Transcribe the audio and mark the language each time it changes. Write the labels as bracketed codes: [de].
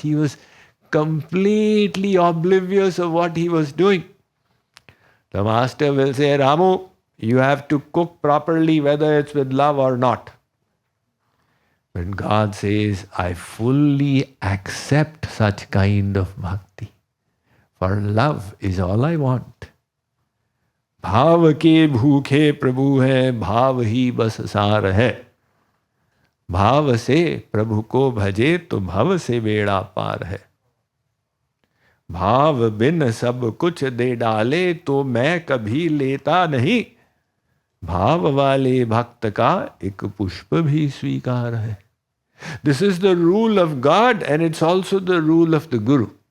[en] He was completely oblivious of what he was doing. The master will say, Ramu, you have to cook properly whether it's with love or not. But God says, I fully accept such kind of bhakti. For love is all I want. [hi] भाव के भूखे प्रभु है, भाव ही बस सार है. भाव से प्रभु को भजे तो भव से बेड़ा पार है. भाव बिन सब कुछ दे डाले तो मैं कभी लेता नहीं. भाव वाले भक्त का एक पुष्प भी स्वीकार है. [en] This is the rule of God and it's also the rule of the Guru.